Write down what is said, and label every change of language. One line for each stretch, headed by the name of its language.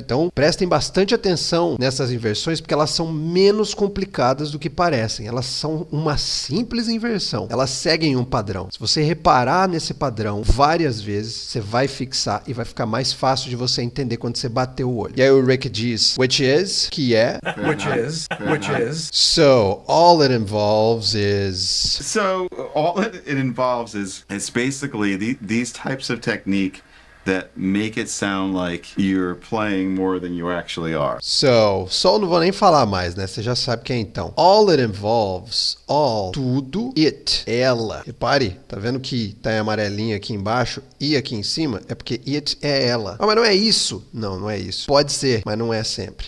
Portuguese: Então, prestem bastante atenção nessas inversões, porque elas são menos complicadas do que parecem. Elas são uma simples inversão. Elas seguem um padrão. Se você reparar nesse padrão várias vezes, você vai fixar e vai ficar mais fácil de você entender quando você bater o olho. E aí o Rick diz, which is, que é,
English: which is. So, all it involves is... So all it involves is it's basically these types of technique that make it sound like you're playing more than you actually are.
Portuguese: So não vou nem falar mais, né? Você já sabe que é então. All it involves, all, tudo, it, ela. Repare, tá vendo que tá em amarelinho aqui embaixo e aqui em cima? É porque it é ela. Ah, mas não é isso? Não é isso. Pode ser, mas não é sempre.